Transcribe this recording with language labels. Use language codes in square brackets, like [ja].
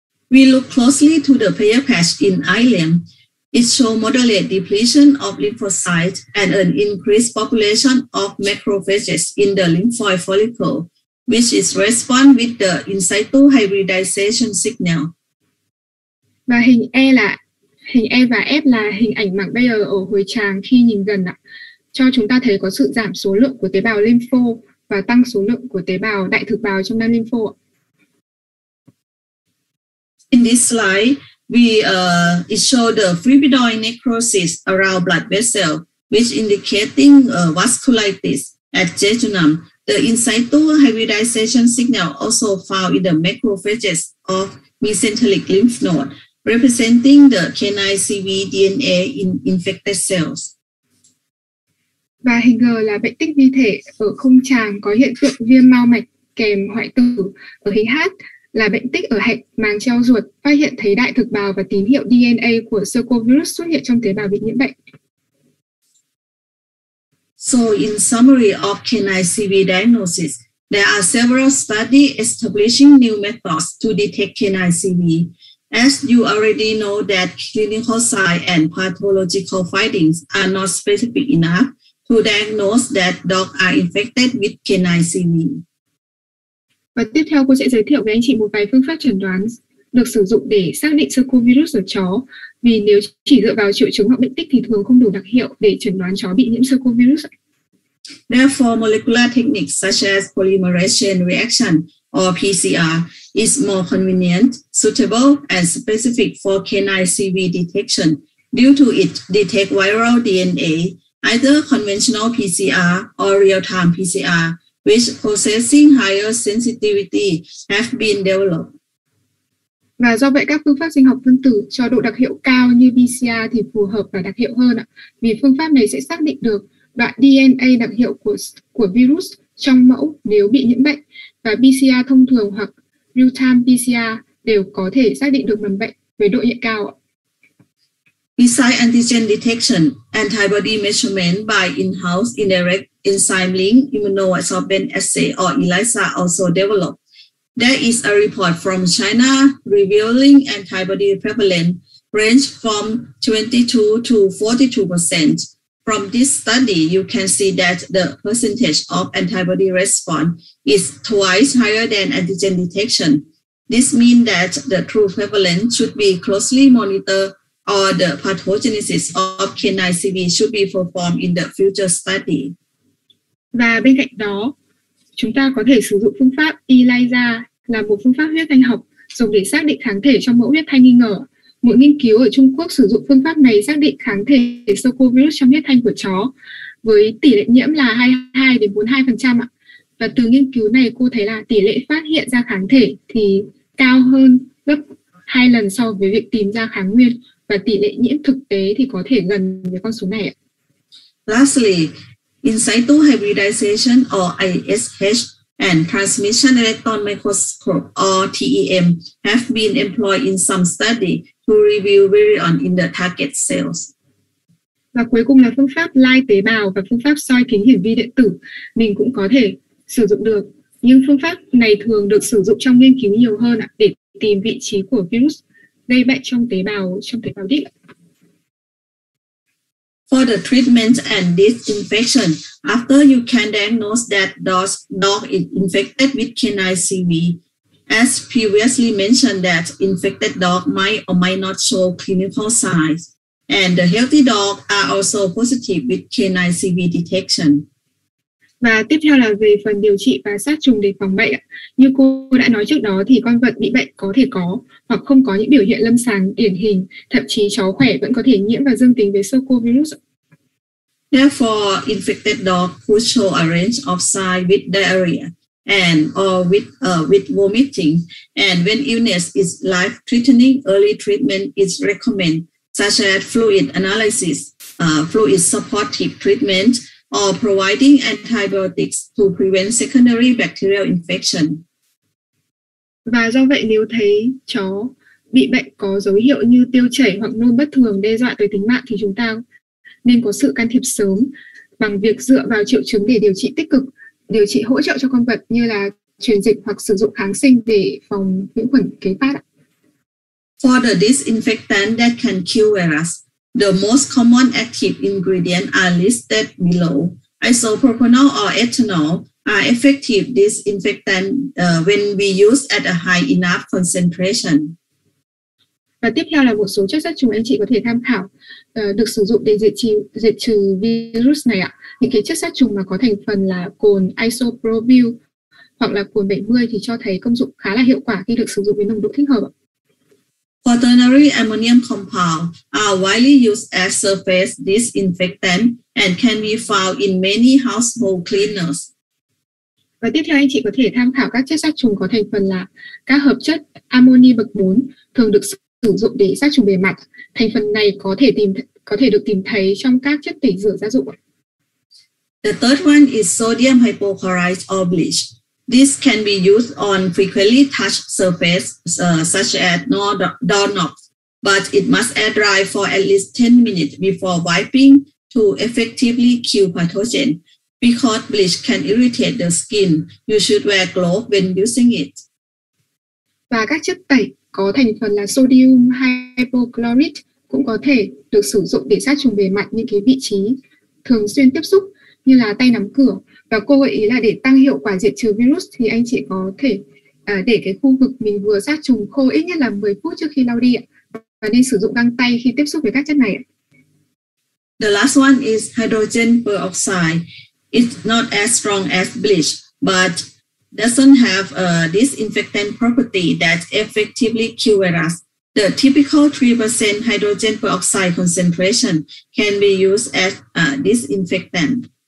[en] We look closely to the pair patch in ileum. It shows moderate depletion of lymphocytes and an increased population of macrophages in the lymphoid follicle, which is respond with the in situ hybridization signal. [vi] Và hình E và F là hình ảnh mảng Bayer ở hồi tràng khi nhìn gần ạ, cho chúng ta thấy có sự giảm số lượng của tế bào lympho và tăng số lượng của tế bào đại thực bào trong nam lympho ạ. [en] In this slide, it shows the fibroid necrosis around blood vessel, which indicating vasculitis at jejunum. The in situ hybridization signal also found in the macrophages of mesenteric lymph node, representing the K9CV DNA in infected cells. [vi] Và hình G là bệnh tích vi thể ở khung tràng có hiện tượng viêm mao mạch kèm hoại tử. Ở hình H là bệnh tích ở hạch màng treo ruột, phát hiện thấy đại thực bào và tín hiệu DNA của Sarcovirus xuất hiện trong tế bào bị nhiễm bệnh. [en] So in summary of K9CV diagnosis, there are several studies establishing new methods to detect K9CV. As you already know that clinical signs and pathological findings are not specific enough to diagnose that dogs are infected with K9CV. [vi] Và tiếp theo cô sẽ giới thiệu với anh chị một vài phương pháp chẩn đoán được sử dụng để xác định Sarcovirus ở chó. Vì nếu chỉ dựa vào triệu chứng hoặc bệnh tích thì thường không đủ đặc hiệu để chẩn đoán chó bị nhiễm Sarcovirus. [en] Therefore, molecular techniques such as polymerase chain reaction or PCR is more convenient, suitable, and specific for K9CV detection due to it detect viral DNA, either conventional PCR or real-time PCR, which possessing higher sensitivity have been developed. [vi] Và do vậy các phương pháp sinh học phân tử cho độ đặc hiệu cao như PCR thì phù hợp và đặc hiệu hơn ạ. Vì phương pháp này sẽ xác định được đoạn DNA đặc hiệu của virus trong mẫu nếu bị nhiễm bệnh, và PCR thông thường hoặc real-time PCR đều có thể xác định được mầm bệnh với độ nhạy cao ạ. [en] Besides antigen detection, antibody measurement by in-house indirect enzyme link immunoabsorbent assay or ELISA also developed. There is a report from China revealing antibody prevalence range from 22 to 42%. From this study, you can see that the percentage of antibody response is twice higher than antigen detection. This means that the true prevalence should be closely monitored, or the pathogenesis of K9CV should be performed in the future study. [vi] Và bên cạnh đó, chúng ta có thể sử dụng phương pháp ELISA là một phương pháp huyết thanh học dùng để xác định kháng thể trong mẫu huyết thanh nghi ngờ. Một nghiên cứu ở Trung Quốc sử dụng phương pháp này xác định kháng thể Sarcovirus trong huyết thanh của chó với tỷ lệ nhiễm là 22 đến 42% ạ. Và từ nghiên cứu này cô thấy là tỷ lệ phát hiện ra kháng thể thì cao hơn gấp 2 lần so với việc tìm ra kháng nguyên, và tỷ lệ nhiễm thực tế thì có thể gần với con số này ạ. [en] Lastly, in situ hybridization or ISH and transmission electron microscope or TEM have been employed in some study to review virion in the target cells. [vi] Và cuối cùng là phương pháp lai tế bào và phương pháp soi kính hiển vi điện tử mình cũng có thể sử dụng được. Nhưng phương pháp này thường được sử dụng trong nghiên cứu nhiều hơn để tìm vị trí của virus gây bệnh trong tế bào đích. [en] For the treatment and disinfection, after you can diagnose that dog is infected with K9CV. As previously mentioned, that infected dog might or might not show clinical signs, and the healthy dog are also positive with K9CV detection. [vi] Và tiếp theo là về phần điều trị và sát trùng để phòng bệnh. Như cô đã nói trước đó thì con vật bị bệnh có thể có hoặc không có những biểu hiện lâm sàng điển hình, thậm chí chó khỏe vẫn có thể nhiễm và dương tính với Sarcovirus. [en] Therefore, infected dog could show a range of signs with diarrhea and or with vomiting. And when illness is life-threatening, early treatment is recommended, such as fluid analysis, fluid supportive treatment, or providing antibiotics to prevent secondary bacterial infection. [vi] Và do vậy nếu thấy chó bị bệnh có dấu hiệu như tiêu chảy hoặc nôn bất thường đe dọa tới tính mạng thì chúng ta nên có sự can thiệp sớm bằng việc dựa vào triệu chứng để điều trị tích cực, điều trị hỗ trợ cho con vật như là truyền dịch hoặc sử dụng kháng sinh để phòng nhiễm khuẩn kế phát. [en] For the disinfectant that can kill virus, the most common active ingredients are listed below. Isopropanol or ethanol are effective disinfectant when we use at a high enough concentration. [vi] Và tiếp theo là một số chất sát trùng anh chị có thể tham khảo được sử dụng để diệt trừ virus này ạ. Những cái chất sát trùng mà có thành phần là cồn isopropyl hoặc là cồn 70 thì cho thấy công dụng khá là hiệu quả khi được sử dụng với nồng độ thích hợp ạ. [en] Quaternary ammonium compounds are widely used as surface disinfectant and can be found in many household cleaners. [vi] Và tiếp theo anh chị có thể tham khảo các chất sát trùng có thành phần là các hợp chất amoni bậc 4 thường được sử dụng để sát trùng bề mặt. Thành phần này có thể được tìm thấy trong các chất tẩy rửa gia dụng. [en] The third one is sodium hypochlorite or bleach. This can be used on frequently touched surfaces such as doorknobs, but it must air dry for at least 10 minutes before wiping to effectively kill pathogen. Because bleach can irritate the skin, you should wear gloves when using it. [vi] Và các chất tẩy có thành phần là sodium hypochlorite cũng có thể được sử dụng để sát trùng bề mặt những cái vị trí thường xuyên tiếp xúc như là tay nắm cửa. Và cô gợi ý là để tăng hiệu quả diệt trừ virus thì anh chị có thể để cái khu vực mình vừa sát trùng khô ít nhất là 10 phút trước khi lau đi ạ. Và nên sử dụng găng tay khi tiếp xúc với các chất này ạ. [en] The last one is hydrogen peroxide. It's not as strong as bleach, but doesn't have a disinfectant property that effectively kills virus. The typical 3% hydrogen peroxide concentration can be used as a disinfectant.